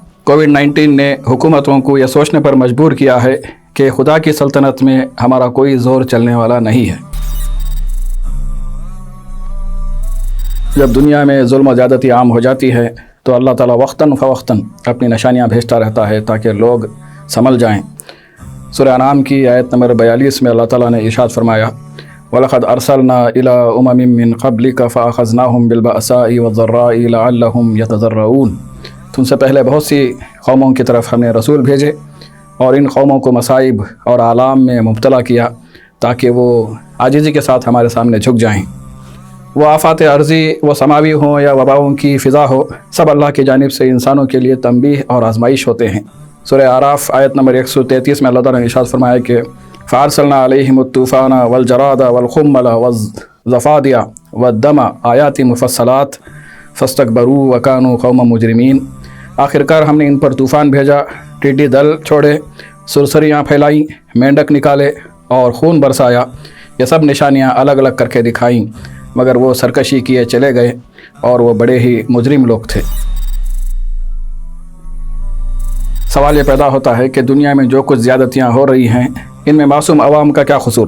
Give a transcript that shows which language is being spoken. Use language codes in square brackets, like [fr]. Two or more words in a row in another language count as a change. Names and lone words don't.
[hi] कोविड-19 ने हुकूमतों को यह सोचने पर मजबूर किया है कि खुदा की सल्तनत में हमारा कोई ज़ोर चलने वाला नहीं है। जब दुनिया में जुल्म व ज़्यादती आम हो जाती है तो अल्लाह ताला वक्तन फ़वक्तन अपनी निशानियाँ भेजता रहता है ताकि लोग संभल जाएँ। सूरह अनाम की आयत नंबर 42 में अल्लाह ताला ने इरशाद फरमाया, [ar] ولقد أرسلنا إلى أمم من قبلك فأخذناهم بالبأساء والضراء لعلهم يتضرعون. [hi] तुमसे पहले बहुत सी कौमों की तरफ हमने रसूल भेजे और इन कौमों को मसाइब और आलाम में मुब्तला किया ताकि वो आजिज़ी के साथ हमारे सामने झुक जाएँ। वो आफ़ात अर्ज़ी व समावी हों या वबाओं की फ़िज़ा हो, सब अल्लाह की जानिब से इंसानों के लिए तंबीह और आजमाइश होते हैं। सूरह आराफ आयत नंबर 133 में अल्लाह ताला ने इरशाद फरमाया कि [ar] فأرسلنا عليهم الطوفان والجراد والقمل والضفادع والدم آيات مفصلات فاستكبروا وكانوا قوما مجرمين. [hi] आखिरकार हमने इन पर तूफ़ान भेजा, टिड्डी दल छोड़े, सुरसरियाँ फैलाई, मेंढक निकाले और खून बरसाया। ये सब निशानियाँ अलग अलग करके दिखाईं, मगर वो सरकशी किए चले गए और वो बड़े ही मुजरिम लोग थे। सवाल ये पैदा होता है कि दुनिया में जो कुछ ज़्यादतियाँ हो रही हैं इनमें मासूम अवाम का क्या कसूर?